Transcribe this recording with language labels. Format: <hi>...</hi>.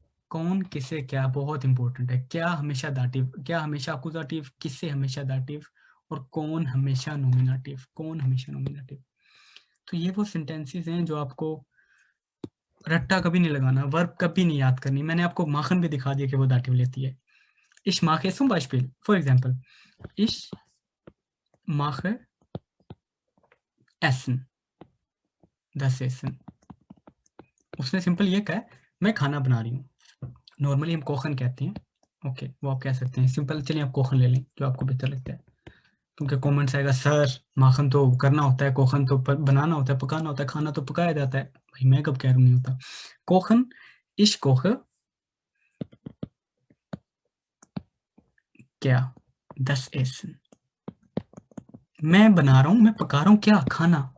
<hi>कौन, किसे, क्या, बहुत इंपॉर्टेंट है। क्या हमेशा दाटिव, क्या हमेशा अकुजाटिव, किससे हमेशा दाटिव, और कौन हमेशा नॉमिनेटिव, कौन हमेशा नॉमिनेटिव। तो ये वो सेंटेंसेस हैं जो आपको रट्टा कभी नहीं लगाना, वर्ब कभी नहीं याद करनी। मैंने आपको माखन भी दिखा दिया कि वो दाटिव लेती है।</hi> <de>Ich mache zum Beispiel,</de> <en>for example,</en> <de>ich mache essen, das Essen।</de> <hi>उसने सिंपल ये कहा है, मैं खाना बना रही हूँ। नॉर्मली हम कोखन कहते हैं, ओके, वो आप कह सकते हैं सिंपल। चलिए आप कोखन ले लें, जो आपको बेहतर लगता है, क्योंकि कमेंट्स आएगा सर माखन तो करना होता है, कोखन तो बनाना होता है, पकाना होता है, खाना तो पकाया जाता है। भाई मैं कब कह रहा हूँ नहीं होता। कोखन,</hi> <de>ich koche,</de> <hi>क्या,</hi> <de>das Essen,</de> <hi>मैं बना रहा हूँ, मैं पका रहा हूँ, क्या, खाना।</hi>